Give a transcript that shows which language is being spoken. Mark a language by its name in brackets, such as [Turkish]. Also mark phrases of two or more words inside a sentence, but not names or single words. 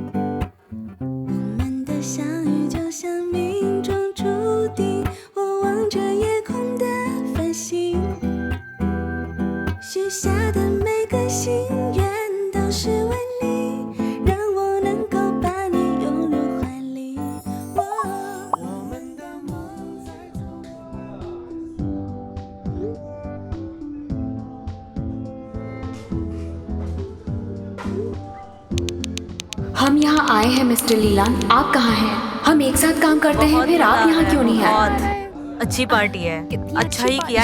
[Chinese] 我们的相遇就像命中注定，我望着夜空的繁星，许下的每个心愿都是为你，让我能够把你拥入怀里。我们的梦在 [Hindi] हम यहाँ आए हैं मिस्टर लीलान, आप कहाँ हैं? हम एक साथ काम करते हैं, फिर आप यहाँ क्यों नहीं आए? बहुत अच्छी पार्टी है, अच्छा ही किया